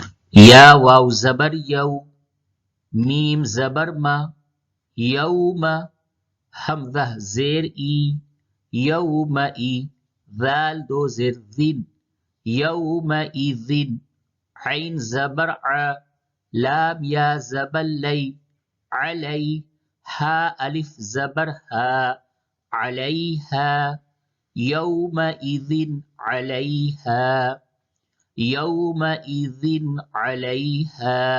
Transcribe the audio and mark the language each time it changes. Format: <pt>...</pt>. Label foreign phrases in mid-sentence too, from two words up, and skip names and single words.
<ur>یا واو زبر یو، میم زبر ما، یوم، حمزہ زیر ای، یوم ای، ذال دو زیر ذن، یوم ایذن، عین زبر ع، لام یا زبر لی، علی، ہا الف زبر ہا، علیہا،</ur> <ar>یوم ایذن علیہا، یومئذ علیہا،</ar>